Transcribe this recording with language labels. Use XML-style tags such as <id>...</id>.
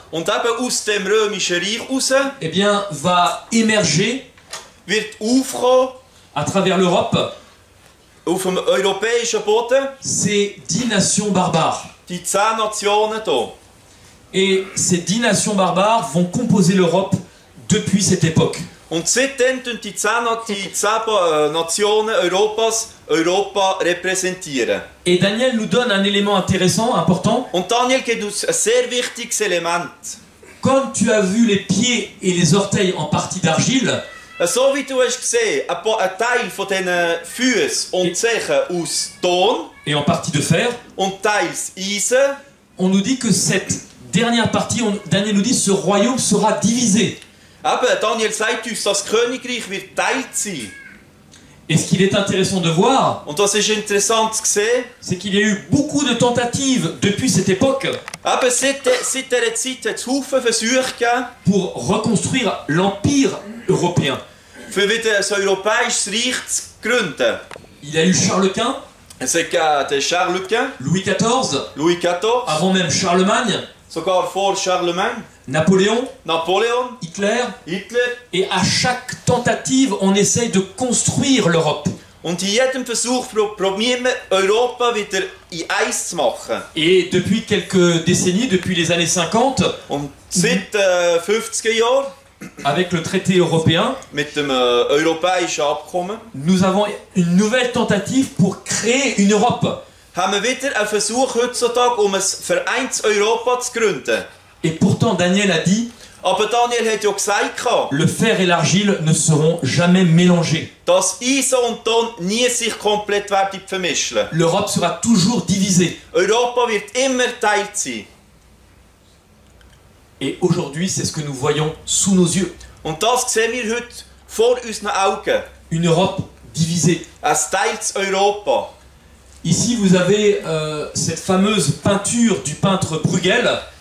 <de>Und eben aus dem Römischen Reich raus</de> <fr>eh bien, va émerger</fr> <de>wird aufkommen</de> <fr>à travers l'Europe</fr> <de>auf dem europäischen Boden</de> <fr>ces 10 nations barbares.</fr> <de>die 10 Nationen hier.</de> <fr>Et ces 10 nations barbares vont composer l'Europe depuis cette époque.</fr> <de>Und seitdem tun die 10 Nationen Europa repräsentieren.</de> <fr>Et Daniel nous donne un élément intéressant, important.</fr> <de>Und Daniel gibt uns ein sehr wichtiges Element.</de> <fr>Comme tu as vu les pieds et les orteils en partie d'argile,</fr> <de>So wie du hast gesehen, ein Teil von diesen Füßen und Zehen aus Ton</de> <fr>et en partie de fer,</fr> <de>und teils Eisen,</de> <fr>on nous dit que cette dernière partie, Daniel nous dit, ce royaume sera divisé.</fr> <de>eben, Daniel sagt uns, das Königreich wird teilt sein.</de> <fr>Et ce qu'il est intéressant de voir,</fr> <de>Und das ist interessant zu sehen.</de> <fr>c'est qu'il y a eu beaucoup de tentatives depuis cette époque</fr> <de>Eben, seit dieser Zeit hat es viele Versuche gegeben,</de> <fr>pour reconstruire l'empire européen.</fr> <de>für wieder ein europäisches Reich zu gründen.</de> <fr>Il y a eu Charles Quint,</fr> <de>Es hat den Charles Quint,</de> <fr>Louis XIV,</fr> <de>Louis XIV,</de> <fr>avant même Charlemagne,</fr> <de>sogar vor Charlemagne,</de> <fr>Napoléon,</fr> <de>Napoleon,</de> <fr>Hitler,</fr> <de>Hitler.</de> <fr>et à chaque tentative, on essaye de construire l'Europe.</fr> <de>Und in jedem Versuch probieren wir Europa wieder in eins zu machen.</de> <fr>Et depuis quelques décennies, depuis les années 50,</fr> <de>Und seit 50er Jahren,</de> <fr>avec le traité européen,</fr> <de>mit dem europäischen Abkommen,</de> <fr>nous avons une nouvelle tentative pour créer une Europe.</fr> <de>haben wir wieder einen Versuch heutzutage, um ein vereintes Europa zu gründen.</de> <fr>Et pourtant, Daniel a dit,</fr> <de>Aber Daniel hat ja gesagt,</de> <fr>le fer et l'argile ne seront jamais mélangés.</fr> <de>dass Eisen und Ton nie sich komplett werden vermischen.</de> <fr>L'Europe sera toujours divisée.</fr> <de>Europa wird immer geteilt sein.</de> <fr>Et aujourd'hui, c'est ce que nous voyons sous nos yeux.</fr> <de>Und das sehen wir heute vor unseren Augen.</de> <fr>Une Europe divisée.</fr> <de>Ein teiltes Europa.</de> <fr>Ici, vous avez cette fameuse peinture du peintre Bruegel,</fr>